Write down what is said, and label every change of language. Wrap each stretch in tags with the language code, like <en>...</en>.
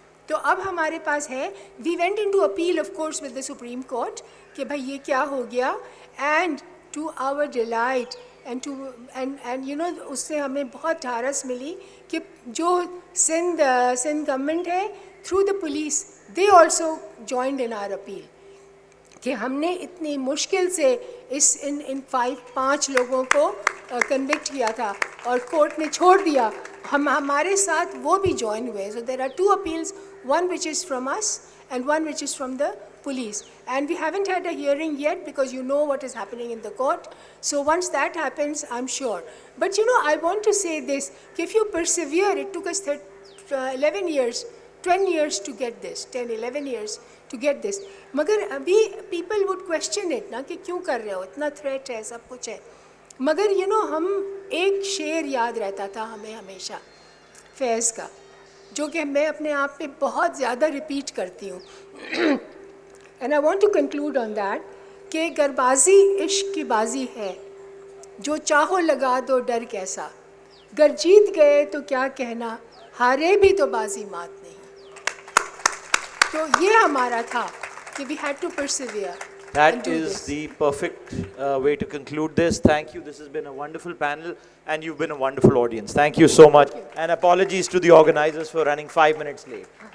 <hi>तो अब हमारे पास है,</hi> <en>we went into appeal of course with the supreme court</en> <hi>कि भाई ये क्या हो गया,</hi> <en>and to our delight and you know</en> <hi>उससे हमें बहुत ढारस मिली कि जो सिंध गवर्नमेंट है</hi> <en>through the police, they also joined in our appeal</en> <hi>कि हमने इतनी मुश्किल से इन 5 लोगों को कन्विक्ट किया था और कोर्ट ने छोड़ दिया. हमारे साथ वो भी ज्वाइन हुए.</hi> <en>So there are 2 appeals, one which is from us and one which is from the police, and we haven't had a hearing yet because you know what is happening in the court. So once that happens, I'm sure. But you know, I want to say this, if you persevere, it took us 11 years, 10 years to get this, 10, 11 years to get this.</en> <hi>मगर अभी</hi> <en>people would question it</en> <hi>ना कि क्यों कर रहे हो, इतना threat है, सब कुछ है. मगर you know, हम एक शेर याद रहता था हमें हमेशा फैज़ का, जो कि मैं अपने आप पे बहुत ज़्यादा रिपीट करती हूँ.</hi> <en>And I want to conclude on that</en> <hi>कि गरबाजी इश्क की बाजी है, जो चाहो लगा दो डर कैसा, गर जीत गए तो क्या कहना, हारे भी तो बाजी मात नहीं. तो ये हमारा था कि</hi> <en>we had to persevere. That is the perfect way to conclude this. Thank you. This has been a wonderful panel and you've been a wonderful audience. Thank you so much. And apologies to the organizers for running 5 minutes late.</en>